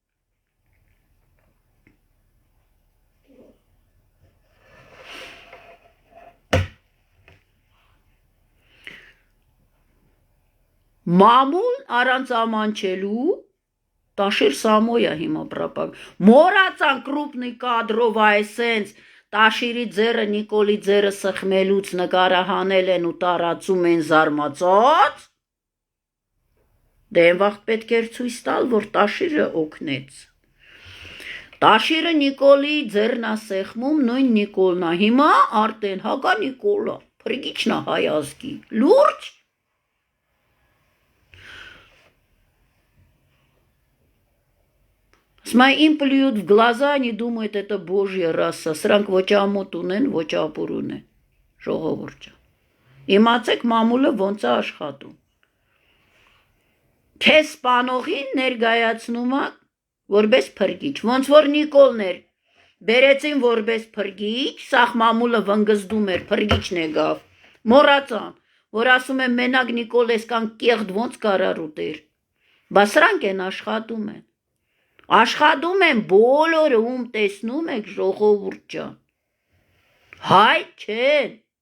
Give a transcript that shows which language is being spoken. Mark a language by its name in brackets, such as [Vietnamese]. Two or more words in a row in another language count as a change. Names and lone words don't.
[Armenian] Մամուլ առանց ամանչելու Տաշիր Սամոյա հիմա պրապագ մորացան կրուպնի կադրով այսենց Տաշիրի ձերը Նիկոլի ձերը սխմելուց նկարահանել են ու տարածում են զարմացած դե վաղտ պետք էր ցույց տալ որ Տաշիրը օգնեց Տաշիրը Նիկոլի ձերնա սեղմում նույն Նիկոլնա հիմա արդեն հակա Նիկոլա փրկիչնա հայ ազգի լուրջ [Russian] Смай им плюют в глаза, они думают, это Божья раса. [Armenian] Սրանք ոչ ամոթ ունեն, ոչ ապուր ունեն։ Ժողովուրդ ջան։ Իմացեք մամուլը ոնց է աշխատում։ Քեզ սպանողին ներկայացնում է որպես փրկիչ։ Ոնց որ Նիկոլն էր։ Բերեցին որպես փրկիչ, սաղ մամուլը վնգզդում էր, փրկիչն եկավ։ Մոռացան, որ ասում են մենակ Նիկոլ էսքան կեղտ ոնց կարար ուտեր։ Բա սրանք են աշխատում են։ Աշխատում են բոլորը ում տեսնում եք ժողովուրդ ջան։ Հայ չեն։